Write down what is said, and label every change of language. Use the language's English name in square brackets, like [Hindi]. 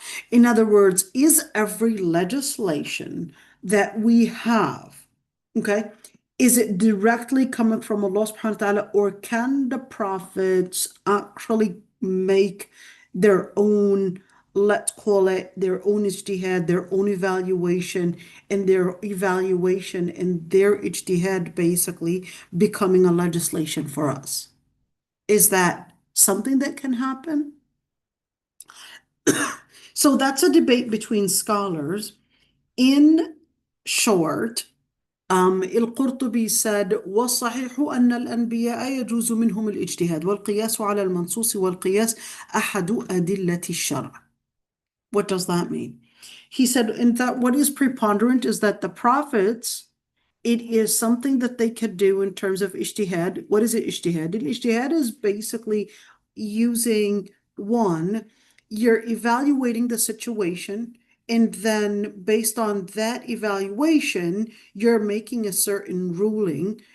[English] In other words, is every legislation that we have, okay, is it directly coming from Allah subhanahu wa ta'ala, or can the prophets actually make their own, let's call it their own ijtihad, their own evaluation, and their evaluation and their ijtihad basically becoming a legislation for us? Is that something that can happen? So that's a debate between scholars. In short, [Arabic] القرطبي [English] said [Arabic] والصحيح أن الأنبياء يجوز منهم الاجتهاد والقياس على المنصوص والقياس أحد أدلة الشرع. [English] What does that mean? He said, in that what is preponderant is that the prophets, it is something that they could do in terms of ijtihad. What is it, ijtihad? Ijtihad is basically using one, you're evaluating the situation, and then based on that evaluation, you're making a certain ruling.